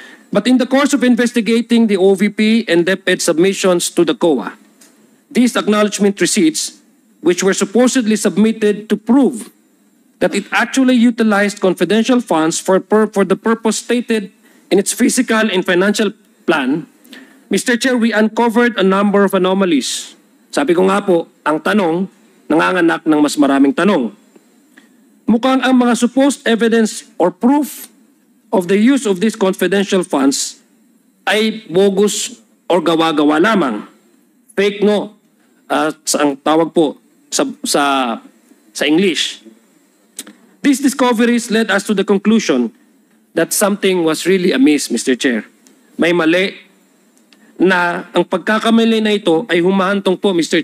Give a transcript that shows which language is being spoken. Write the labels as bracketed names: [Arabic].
[English] But in the course of investigating the OVP and DepEd submissions to the COA, these acknowledgement receipts, which were supposedly submitted to prove that it actually utilized confidential funds for the purpose stated in its fiscal and financial plan, Mr. Chair, we uncovered a number of anomalies. [Filipino] Sabi ko nga po, ang tanong, nanganganak ng mas maraming tanong. Mukhang ang mga [English] supposed evidence or proof of the use of these confidential funds [Filipino] ay bogus or gawa-gawa lamang. Fake no, ang tawag po sa English. [English] These discoveries led us to the conclusion that something was really amiss, Mr. Chair. [Filipino] May mali na ang pagkakamali na ito ay humahantong po, Mr.